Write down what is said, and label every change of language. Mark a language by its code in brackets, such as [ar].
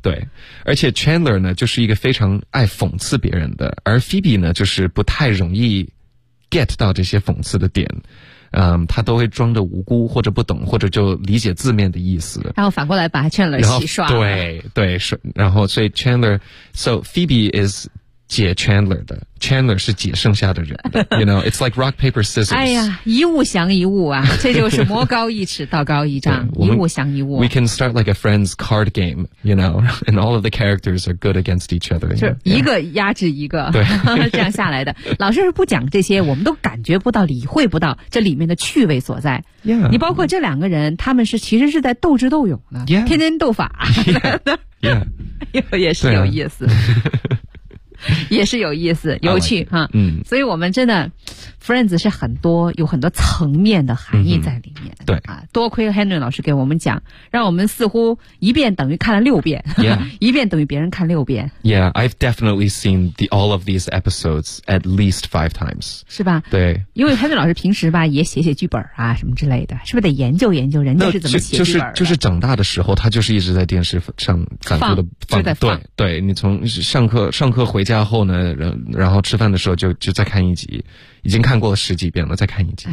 [zh] 对，而且 Chandler 呢就是一个非常爱讽刺别人的，而 Phoebe 呢就是不太容易 get 到这些讽刺的点，他都会装着无辜或者不懂或者就理解字面的意思，然后反过来把 Chandler 洗刷了，对对，然后所以 Chandler， so Phoebe is解 Chandler 的 ，Chandler 是解剩下的人的， [en] You know, it's like rock paper scissors。 [zh] 哎呀，一物降一物啊，这就是魔高一尺，道高一丈，一物降一物。 [en] We can start like a friend's card game, you know, and all of the characters are good against each other. [zh] 就一个压制一个，对，这样下来的。老师是不讲这些，我们都感觉不到、理会不到这里面的趣味所在。 [en] Yeah, [zh] 你包括这两个人，他们是其实是在斗智斗勇呢， [en] yeah, [zh] 天天斗法。 [en] Yeah, [zh] 也是有意思。也是有意思有趣哈、啊。嗯，所以我们真的 Friends 是很多有很多层面的含义在里面、嗯、对啊，多亏 Henry 老师给我们讲，让我们似乎一遍等于看了六遍、 [en] yeah. [zh] 一遍等于别人看六遍。 [en] Yeah, I've definitely seen the, all of these episodes at least five times. [zh] 是吧？对，因为 Henry 老师平时吧也写写剧本啊什么之类的，是不是得研究研究人家是怎么写剧本的？就是长大的时候他就是一直在电视上反复的放对对，你从上课回家后呢，然后吃饭的时候就再看一集，已经看过了十几遍了，再看一集。